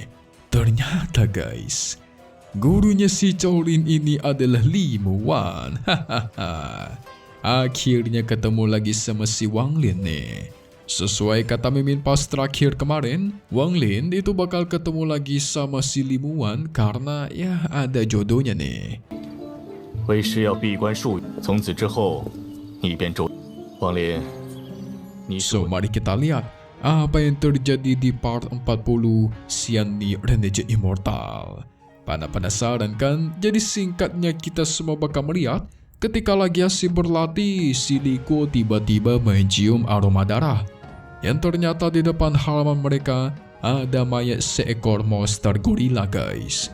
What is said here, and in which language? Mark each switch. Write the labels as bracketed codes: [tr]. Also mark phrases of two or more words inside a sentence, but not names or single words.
[id] Ternyata guys, gurunya si Zhou Lin ini adalah Li Muwan. Akhirnya ketemu lagi sama si Wang Lin nih. Sesuai kata Mimin pas terakhir kemarin, Wang Lin itu bakal ketemu lagi sama si Li Muwan karena ya ada jodohnya nih. [zh] 为师要闭关数月，从此之后，你便周王林，你是 [id] So mari kita lihat apa yang terjadi di part 40 Xianni Renegade Immortal. Pada penasaran kan? Jadi singkatnya kita semua bakal melihat ketika lagi asik berlatih, si Li Guo tiba-tiba mencium aroma darah. Yang ternyata di depan halaman mereka ada mayat seekor monster gorila guys.